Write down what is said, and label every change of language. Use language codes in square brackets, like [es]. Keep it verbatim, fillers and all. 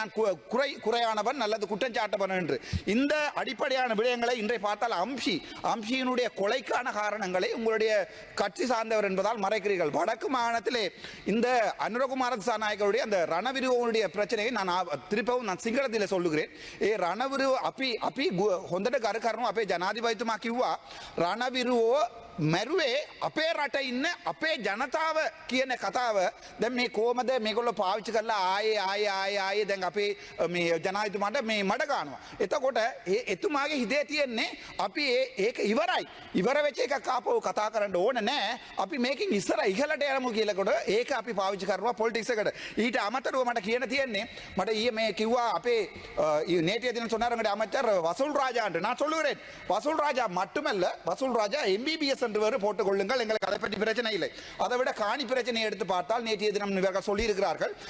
[ta] நான் கு- குறை குறையானவன் அல்லது குற்றஞ்சாட்டவன் என்று இந்த அடிப்படையான விடயங்களை இன்றை பார்த்தால் அம்ஷி அம்ஷியினுடைய கொலைக்கான காரணங்களை உங்களுடைய கட்சி சார்ந்தவர் என்பதால் மறைக்கிறீர்கள். வடக்கு மாகாணத்திலே இந்த அனுரகுமார திசாநாயகருடைய அந்த ரணவிருவனுடைய பிரச்சனையை நான் ஆ- திருப்பவும் நான் சிங்களத்தில் சொல்லுகிறேன். [si] ஏ ரணவிருவ அப்பி அப்பி கு- ಹೊಂದಟ ಕಾರ್ಯಕ್ರಮ අපේ ජනාධිපතිතුමා කිව්වා රණවිරුවෝ මැරුවේ අපේ රට ඉන්න අපේ ජනතාව කියන කතාව දැන් මේ කොහමද මේගොල්ලෝ පාවිච්චි කරලා ආයේ ආයේ ආයේ ආයේ දැන් අපේ අ, මේ ජනාධිපතිතුමාට මේ මඩ ගන්නවා. එතකොට ඒ එතුමාගේ හිතේ තියෙන්නේ අපි ඒ ඒක ඉවරයි. ඉවර වෙච්ච එකක් ආපහු කතා කරන්න ඕන නෑ. අපි මේකෙන් ඉස්සර ඉහළට යමු කියලාකොට ඒක අපි පාවිච්චි කරනවා පොලිටික්ස් එකට. ඊට අමතරව මට කියන්න තියෙන්නේ මට ඊයේ මේ කිව්වා අපේ [ta] நேற்றைய தினம் சொன்னாருங்க அமைச்சர் வசூல் ராஜா என்று. நான் சொல்லுகிறேன் வசூல் ராஜா மட்டுமல்ல, வசூல் ராஜா எம்பிபிஎஸ் என்று வேறு போட்டுக் கொள்ளுங்கள், எங்களுக்கு அதை பற்றி பிரச்சனை இல்லை. அதை விட காணி பிரச்சனையை எடுத்து பார்த்தால் நேற்றைய தினம் இவர்கள் சொல்லியிருக்கிறார்கள்.